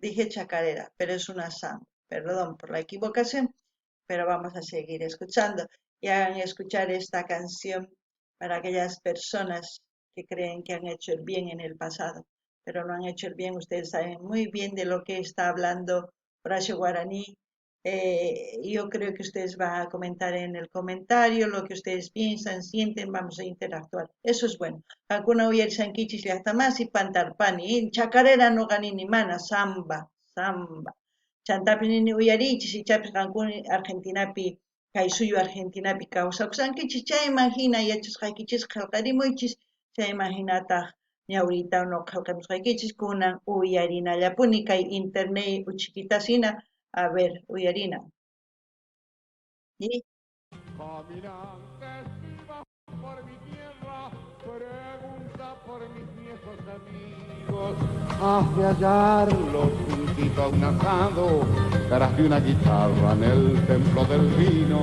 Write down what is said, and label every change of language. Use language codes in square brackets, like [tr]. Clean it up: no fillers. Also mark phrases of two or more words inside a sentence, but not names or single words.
[es] Dije chacarera, pero es una samba. Perdón por la equivocación, pero vamos a seguir escuchando y hagan escuchar esta canción para aquellas personas que creen que han hecho el bien en el pasado, pero no han hecho el bien. Ustedes saben muy bien de lo que está hablando Horacio Guaraní. Yo creo que ustedes van a comentar en el comentario lo que ustedes piensan, sienten, vamos a interactuar. Eso es bueno. [qu] Hakuna uyar sankichis llaqtamasi pantarpani, chacarera no ganini mana, samba, samba. Chantapi nini uyarichis, ichapis qankuni Argentinapi, kay suyu Argentinapi kawsawsankichis, chayman hina yachasqaykichis qillqarimuychis, chayman hinataq ñawritawan qillqamusqaykichis kunan uyarinallapuni kay internet uchikitasina. [es] A ver, [qu] uyarina. [es] ¿Y? Caminantes vivas por mi tierra, pregunta por mis viejos amigos. Has de hallarlos juntito a un asado, caras de una guitarra en el templo del vino.